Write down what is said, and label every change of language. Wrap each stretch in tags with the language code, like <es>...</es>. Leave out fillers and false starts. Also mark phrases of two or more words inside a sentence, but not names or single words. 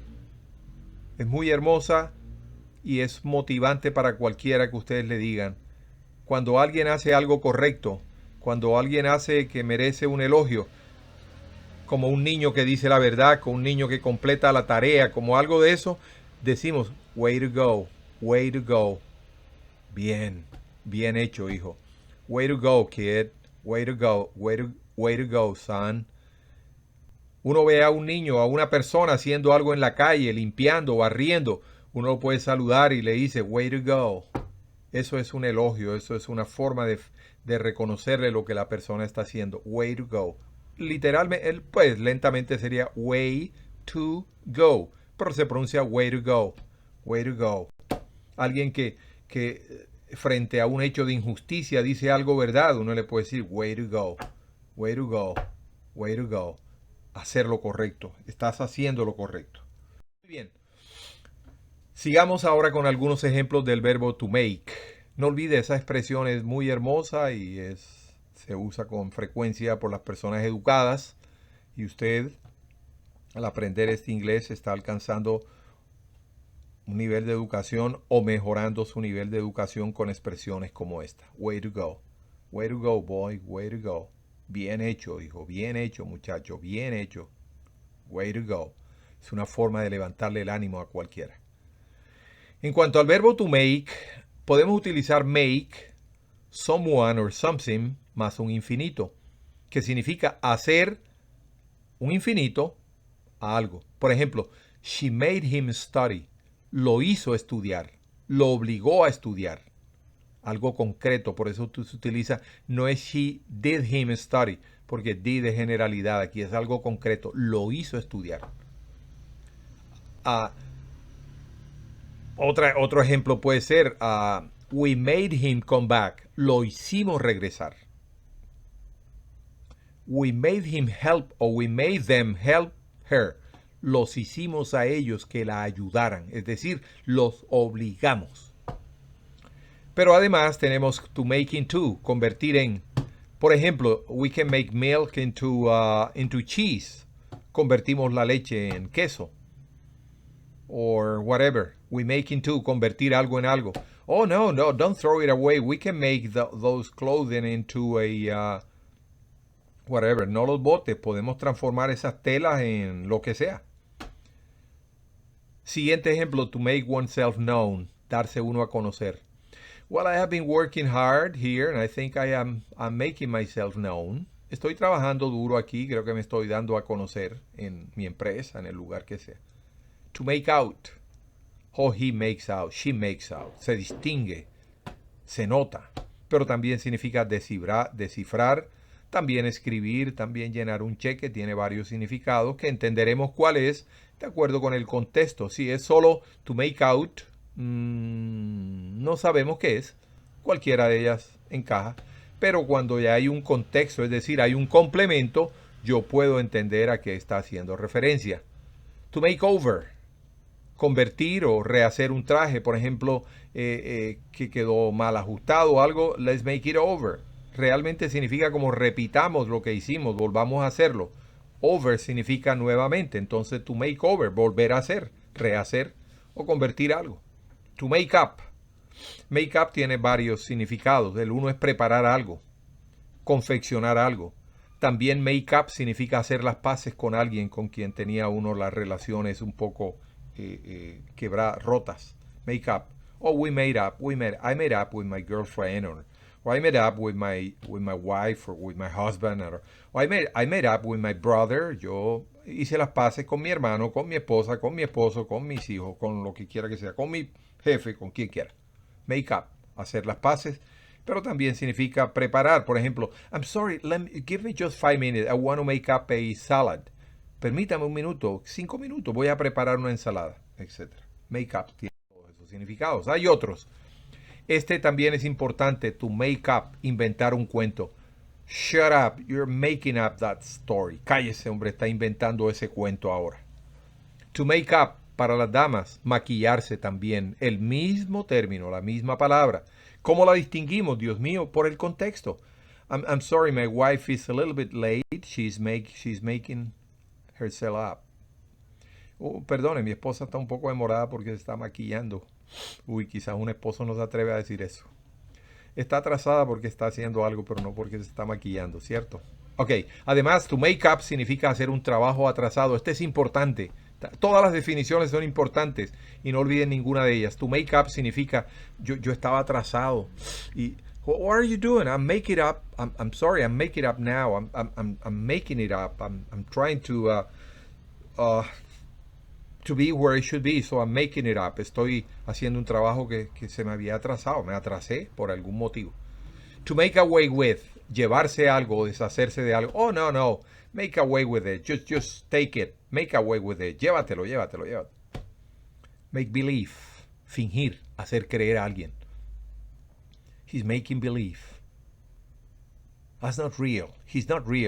<es>Es muy hermosa y es motivante para cualquiera que ustedes le digan. Cuando alguien hace algo correcto, cuando alguien hace que merece un elogio, como un niño que dice la verdad, como un niño que completa la tarea, como algo de eso, decimos,</es> <en>way to go, way to go.</en> <es>Bien, bien hecho, hijo.</es> <en>Way to go, kid. Way to go, way to go, son.</en> <es>Uno ve a un niño, a una persona haciendo algo en la calle, limpiando, barriendo. Uno lo puede saludar y le dice,</es> <en>way to go.</en> <es>Eso es un elogio, eso es una forma de reconocerle lo que la persona está haciendo.</es> <en>Way to go.</en> <es>Literalmente, pues lentamente sería</es> <en>way to go.</en> <es>Pero se pronuncia</es> <en>way to go. Way to go.</en> <es>Alguien que frente a un hecho de injusticia dice algo verdad, uno le puede decir</es> <en>way to go, way to go, way to go.</en> <es>Hacer lo correcto. Estás haciendo lo correcto. Muy bien. Sigamos ahora con algunos ejemplos del verbo</es> <en>to make.</en> <es>No olvide, esa expresión es muy hermosa y se usa con frecuencia por las personas educadas. Y usted, al aprender este inglés, está alcanzando un nivel de educación o mejorando su nivel de educación con expresiones como esta.</es> <en>Way to go. Way to go, boy. Way to go.</en> <es>Bien hecho, hijo. Bien hecho, muchacho. Bien hecho.</es> <en>Way to go.</en> <es>Es una forma de levantarle el ánimo a cualquiera. En cuanto al verbo</es> <en>to make,</en> <es>podemos utilizar</es> <en>make, someone or something,</en> <es>más un infinito, que significa hacer un infinito a algo. Por ejemplo,</es> <en>she made him study.</en> <es>Lo hizo estudiar, lo obligó a estudiar. Algo concreto, por eso se utiliza, no es</es> <en>she did him study,</en> <es>porque did es generalidad, aquí es algo concreto, lo hizo estudiar. Otro ejemplo puede ser,</es> <en>we made him come back,</en> <es>lo hicimos regresar.</es> <en>We made him help, o we made them help her.</en> <es>Los hicimos a ellos que la ayudaran, es decir, los obligamos. Pero además tenemos</es> <en>to make into,</en> <es>convertir en. Por ejemplo,</es> <en>we can make milk into cheese.</en> <es>Convertimos la leche en queso.</es> <en>Or whatever. We make into,</en> <es>convertir algo en algo.</es> <en>Oh, no, don't throw it away. We can make those clothing into a whatever.</en> <es>No los botes. Podemos transformar esas telas en lo que sea. Siguiente ejemplo,</es> <en>to make oneself known,</en> <es>darse uno a conocer.</es> <en>Well, I have been working hard here and I think I'm making myself known.</en> <es>Estoy trabajando duro aquí, creo que me estoy dando a conocer en mi empresa, en el lugar que sea.</es> <en>To make out. Oh, he makes out, she makes out.</en> <es>Se distingue, se nota, pero también significa descifrar, también escribir, también llenar un cheque, tiene varios significados que entenderemos cuál es de acuerdo con el contexto. Si es solo</es> <en>to make out,</en> <es>no sabemos qué es. Cualquiera de ellas encaja. pero cuando ya hay un contexto, es decir, hay un complemento, yo puedo entender a qué está haciendo referencia.</es> <en>To make over,</en> <es>convertir o rehacer un traje, por ejemplo, que quedó mal ajustado o algo,</es> <en>let's make it over.</en> <es>Realmente significa como repitamos lo que hicimos, volvamos a hacerlo. Over significa nuevamente, entonces</es> <en>to make over,</en> <es>volver a hacer, rehacer o convertir algo.</es> <en>To make up. Make up</en> <es>tiene varios significados. El uno es preparar algo, confeccionar algo. También</es> <en>make up</en> <es>significa hacer las paces con alguien con quien tenía uno las relaciones un poco rotas.</es> <en>Make up. Oh, we made up. I made up with my girlfriend, or I made up with my wife, or with my husband, or I made up with my brother.</en> <es>Yo hice las paces con mi hermano, con mi esposa, con mi esposo, con mis hijos, con lo que quiera que sea, con mi jefe, con quien quiera.</es> <en>Make up,</en> <es>hacer las paces, pero también significa preparar. Por ejemplo,</es> <en>I'm sorry, give me just 5 minutes. I want to make up a salad.</en> <es>Permítame un minuto, 5 minutos, voy a preparar una ensalada, etc.</es> <en>Make up</en> <es>tiene todos esos significados. Hay otros. Este también es importante,</es> <en>to make up,</en> <es>inventar un cuento.</es> <en>Shut up, you're making up that story.</en> <es>Cállese, hombre, está inventando ese cuento ahora.</es> <en>To make up,</en> <es>para las damas, maquillarse también. El mismo término, la misma palabra. ¿Cómo la distinguimos, Dios mío? Por el contexto.</es> <en>I'm sorry, my wife is a little bit late. She's making herself up.</en> <es>Perdone, mi esposa está un poco demorada porque se está maquillando. Uy, quizás un esposo no se atreve a decir eso. Está atrasada porque está haciendo algo, pero no porque se está maquillando, ¿cierto? Ok, además,</es> <en>to make up</en> <es>significa hacer un trabajo atrasado. Este es importante. Todas las definiciones son importantes y no olviden ninguna de ellas.</es> <en>To make up</en> <es>significa yo estaba atrasado. Y,</es> <en>what are you doing? I'm making it up. I'm sorry, I'm making it up now. I'm making it up. I'm trying to be where it should be, so I'm making it up.</en> <es>Estoy haciendo un trabajo que se me había atrasado. Me atrasé por algún motivo.</es> <en>To make away with,</en> <es>llevarse algo, deshacerse de algo.</es> <en>Oh, no. Make away with it. Just take it. Make away with it. Llévatelo. Make believe,</en> <es>fingir, hacer creer a alguien.</es> <en>He's making believe. That's not real. He's not real.</en>